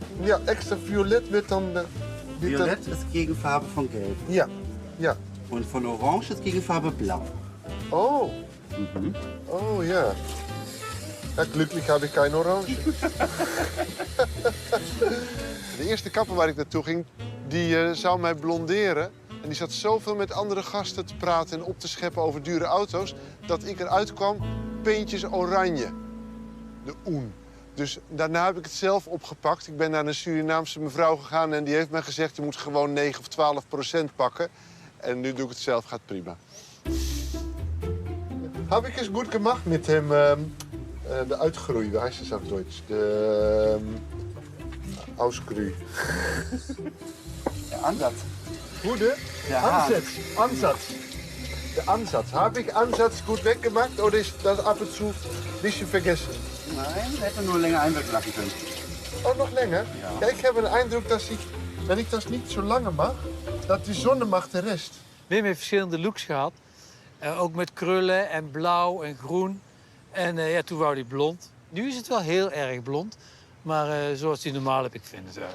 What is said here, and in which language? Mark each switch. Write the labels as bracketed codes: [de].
[de] Ja, extra violet wird dann... Violet ist Gegenfarbe von Gelb. Ja, ja. Und von Orange ist Gegenfarbe Blau. Oh. Oh, ja. Ja, glücklich habe ich kein Orange. [nl] De eerste kapper waar ik naartoe ging, die zou mij blonderen. En die zat zoveel met andere gasten te praten en op te scheppen over dure auto's, dat ik eruit kwam, peentjes oranje. De oen. Dus daarna heb ik het zelf opgepakt. Ik ben naar een Surinaamse mevrouw gegaan en die heeft mij gezegd, je moet gewoon 9 of 12% pakken. En nu doe ik het zelf, gaat prima. Heb ik eens goed gemaakt met hem, de uitgroei, [de] wie heißt das auf Deutsch? [nl] De Ausgroei. [de] Der Ansatz. [nl] Goede? [de] Der Ansatz. Ansatz. De Ansatz. Habe ich Ansatz gut weggemacht oder ist das ab und zu ein bisschen vergessen? Nein, hätte nur länger einwirken lassen können. [nl] Oh, nog länger? Ja, ik heb een eindruk dat ik dat niet zo langer mag, dat die zonne mag de rest. Wim heeft verschillende looks gehad. Ook met krullen en blauw en groen. En ja, toen wou hij blond. Nu is het wel heel erg blond. Maar zoals hij normaal heb ik vind het thuis.